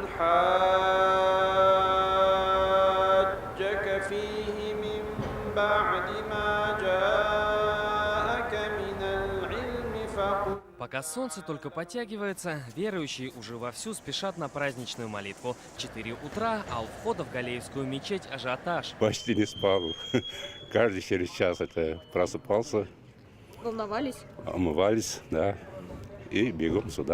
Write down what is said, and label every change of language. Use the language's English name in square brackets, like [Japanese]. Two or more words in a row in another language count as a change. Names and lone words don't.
[Arabic] حاجك فيه من بعد ما جاءك من العلم فقل. [Russian] Пока солнце только подтягивается, верующие уже вовсю спешат на праздничную молитву. 4 утра, а у входа в Галеевскую мечеть ажиотаж. Почти не спал. Каждый через час это просыпался. Волновались? Омывались, да. И бегом сюда.